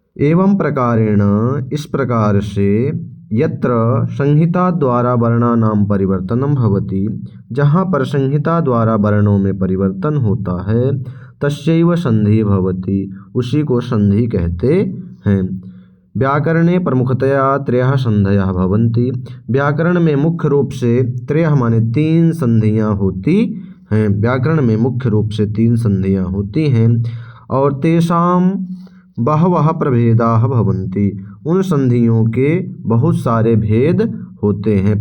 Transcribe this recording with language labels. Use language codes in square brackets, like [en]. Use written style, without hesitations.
[sa] एवं प्रकारेण [hi] इस प्रकार से [sa] यत्र संहिता द्वारा वर्णानाम परिवर्तनम भवति [hi] जहाँ पर संहिता द्वारा वर्णों में परिवर्तन होता है, [sa] तस्यैव संधि भवति [hi] उसी को संधि कहते हैं। [sa] व्याकरणे प्रमुखतया त्रयः संधयः भवन्ति। [hi] व्याकरण में मुख्य रूप से त्रयः माने तीन संधियाँ होती हैं। व्याकरण में मुख्य रूप से तीन संधियाँ होती हैं और [sa] तेषां बहवः प्रभेदाः भवन्ति। [hi] उन संधियों के बहुत सारे भेद होते हैं।